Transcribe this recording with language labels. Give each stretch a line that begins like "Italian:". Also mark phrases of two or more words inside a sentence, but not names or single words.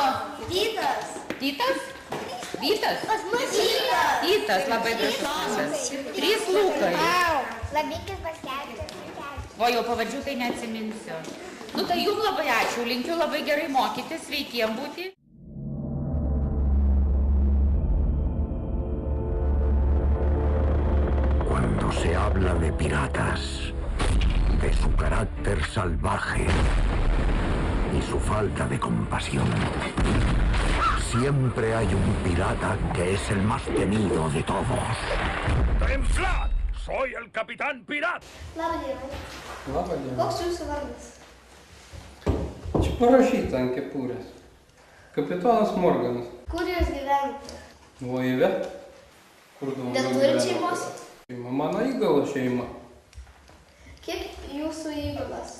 Lithuanian: Vytas. Vytas? Vytas? Pas mus Vytas. Vytas, labai gražus. 3 Lukai. Labykis Baskevičius. O jau pavardžių tai neatsiminsiu. Nu tai jums labai ačiū, linkiu labai gerai mokytis, sveikiem būti.
Spanish: Cuando se habla de piratas, de su carácter salvaje y su falta de compasión, siempre hay un pirata que es el más temido de todos. ¡Templad! Soy el capitán pirata.
Lithuanian: Labą dieną. Labą dieną. Koks jūsų vardas? Čia parašyta ant kepurės. Kapitonas Morganas. Kur jūs gyvenate? Laive. Kur daugiau Neturit šeimos? Šeima, mano įgalo šeima. Kiek jūsų įgulas?